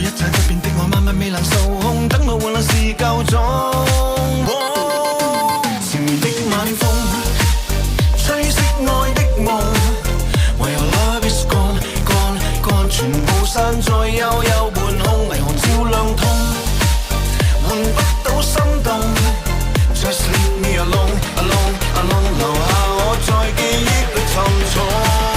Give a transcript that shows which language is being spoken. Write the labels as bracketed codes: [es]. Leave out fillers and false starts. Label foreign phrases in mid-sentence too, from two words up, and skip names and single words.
[yue] 在側邊的我慢慢未能受控，等我換來是夠鐘。前面的晚風吹熄愛的夢，唯有 [en] love is gone gone gone， [yue] 全部散在幽幽半空，霓虹照亮痛，換不到心動。 [en] Just leave me alone alone alone， [yue] 留下我在記憶裏沉重。